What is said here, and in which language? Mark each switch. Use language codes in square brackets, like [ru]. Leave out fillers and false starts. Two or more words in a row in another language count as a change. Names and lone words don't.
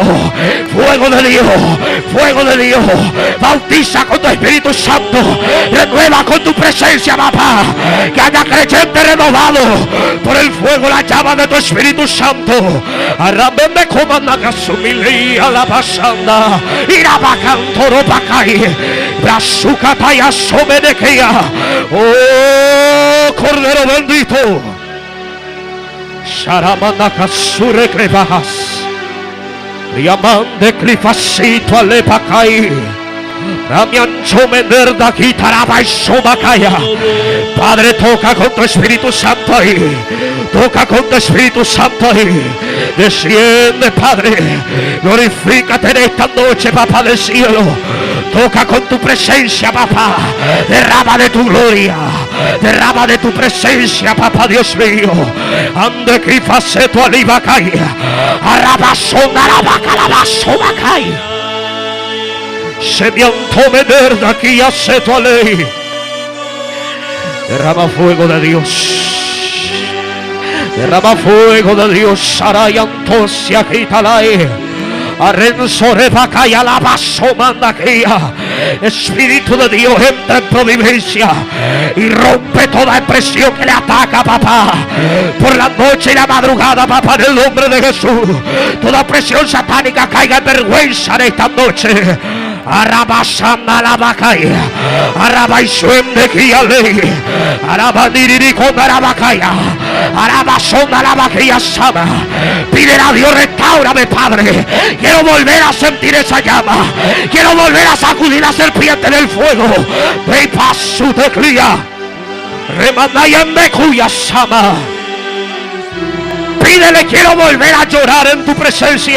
[es] Fuego de Dios, fuego de Dios. Bautiza con tu Espíritu Santo. Renueva con tu presencia, papá. Que haya creyente renovado por el fuego, la llama de tu Espíritu Santo. Arrábeme como Nagasumili a la pasanda. Irabacantoro pacay. Brasucataya somenequea. Oh, Cordero bendito. Sharamanakasure crebajas. Riaman de clifacito alepacay. Ramian chomenerda quitaraba y sobacaya. Padre, toca con tu Espíritu Santo ahí. Toca con tu Espíritu Santo ahí. Desciende, Padre. Glorifícate en esta noche, papá del cielo. Toca con tu presencia, papá. Derrama de tu gloria. Derrama de tu presencia, papá Dios mío. Ande que faceto alibacaya. Arrabasona la vaca la basobacaya. Se me antomener de aquí a seto a ley. Derrama fuego de Dios. Derrama fuego de Dios. Sarayantosia Kitalai. Arrenzo Rebacaya la vaso manda aquí. Espíritu de Dios entra en providencia y rompe toda presión que le ataca, papá. Por la noche y la madrugada, papá, en el nombre de Jesús. Toda presión satánica caiga en vergüenza en esta noche. Arabasana la bacaya, Arabaisuende Kiale, Arabaniri con Arabacaya, Arabasona la bacaya sama. Pide a Dios, restáurame, Padre. Quiero volver a sentir esa llama. Quiero volver a sacudir la serpiente del fuego. De paso de cría. Remandayan de cuya sama. Pídele, quiero volver a llorar en tu presencia.